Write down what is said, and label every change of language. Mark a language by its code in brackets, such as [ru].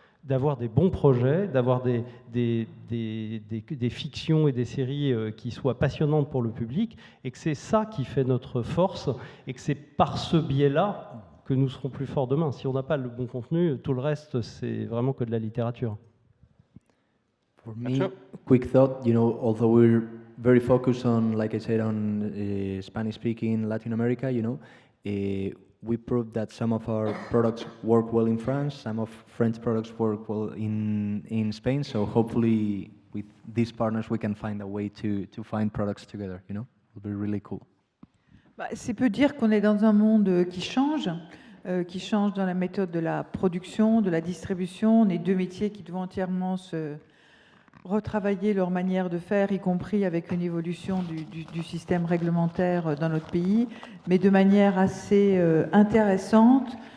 [fr] d'avoir des bons projets, d'avoir des fictions et des séries qui soient passionnantes pour le public, et que c'est ça qui fait notre force, et que c'est par ce biais-là que nous serons plus forts demain. Si on n'a pas le bon contenu, tout le reste, c'est vraiment que de la littérature. [en] For me, quick thought, although we're very focused on, like I said, on Spanish-speaking Latin America, we proved that some of our products work well in France, some of French products work well in Spain, so hopefully with these partners we can find a way to find products together, It would be really cool. [fr] C'est peu dire qu'on est dans un monde qui change dans la méthode de la production, de la distribution. On est deux métiers qui doivent entièrement se retravailler leur manière de faire, y compris avec une évolution du système réglementaire dans notre pays, mais de manière assez intéressante.